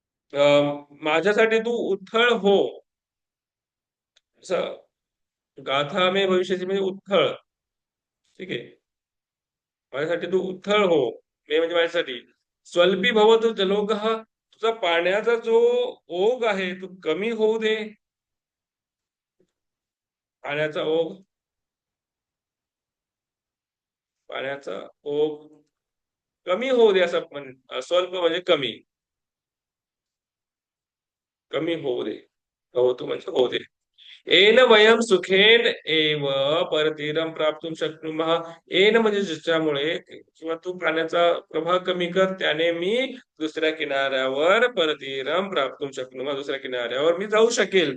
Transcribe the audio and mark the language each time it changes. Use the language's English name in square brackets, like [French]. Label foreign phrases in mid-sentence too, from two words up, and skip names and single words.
[Marathi] माझ्यासाठी तू उथळ हो. असं गाथा मे भविष्याची म्हणजे उथळ. ठीक आहे. माझ्यासाठी तू उथळ हो. मे म्हणजे माझ्यासाठी. [Sanskrit] स्वल्पी भवतु जलोगः, [Marathi] तुझा पाण्याचा जो ओघ आहे तो कमी होऊ दे. पाण्याचा ओघ, पाण्याचा ओघ कमी होऊ दे असं स्वल्प म्हणजे कमी, कमी होऊ दे. भवतु म्हणजे होऊ दे. [Sanskrit] येन वयम सुखेन एव परतीरम प्राप्तुम शक्नुमः. [Marathi] येन म्हणजे ज्याच्यामुळे किंवा तू पाण्याचा प्रवाह कमी कर, त्याने मी दुसऱ्या किनाऱ्यावर [Sanskrit] परतीरम प्राप्तुम शक्नुमः, [Marathi] दुसऱ्या किनाऱ्यावर मी जाऊ शकेल.